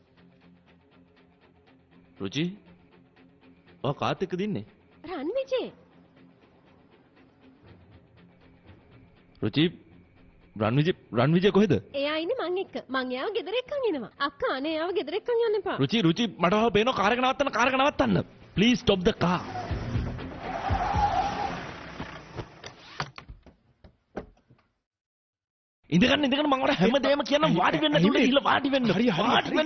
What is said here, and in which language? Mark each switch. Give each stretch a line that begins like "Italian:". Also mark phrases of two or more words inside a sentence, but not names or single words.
Sinhala: රුචි. ඔයා කාත් එක්ක දින්නේ? රන්විජේ. රුචි රන්විජේ කොහෙද? එයා ඉන්නේ මං එක්ක. මං එයාව ගෙදර එක්කන් එනවා. අක්කා අනේ එයාව ගෙදර එක්කන් යන්න එපා. රුචි මට ඔයාව පේනවා කාර් එක නවත්තන්න.
English: Please stop the car.
Sinhala: ඉඳගන්න මම ඔයාලට හැමදේම කියන්න වාඩි වෙන්න දුන්නේ ඉල්ල වාඩි වෙන්න. හරි වාඩි වෙන්න.